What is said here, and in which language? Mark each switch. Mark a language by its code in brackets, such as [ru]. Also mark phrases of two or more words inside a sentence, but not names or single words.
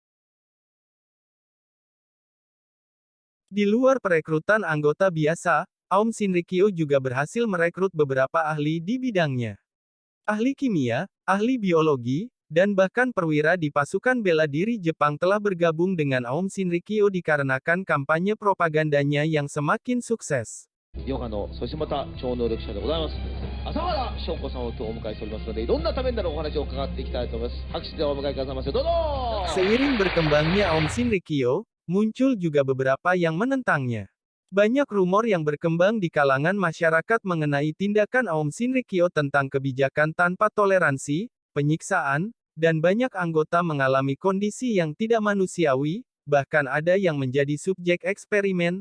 [id] Di luar perekrutan anggota biasa, Aum Shinrikyo juga berhasil merekrut beberapa ahli di bidangnya. Ahli kimia, ahli biologi, dan bahkan perwira di pasukan bela diri Jepang telah bergabung dengan Aum Shinrikyo dikarenakan kampanye propagandanya yang semakin sukses. [ja] ヨガの、そしてまた超能力者でございます。朝原翔子さんを今日お迎えしておりますので、どんなためになるお話を伺っていきたいと思います。拍手でお迎えくださいませ。どうぞ。 [id] Seiring berkembangnya Aum Shinrikyo, muncul juga beberapa yang menentangnya. Banyak rumor yang berkembang di kalangan masyarakat mengenai tindakan Aum Shinrikyo tentang kebijakan tanpa toleransi, penyiksaan, dan banyak anggota mengalami kondisi yang tidak manusiawi, bahkan ada yang menjadi subjek eksperimen.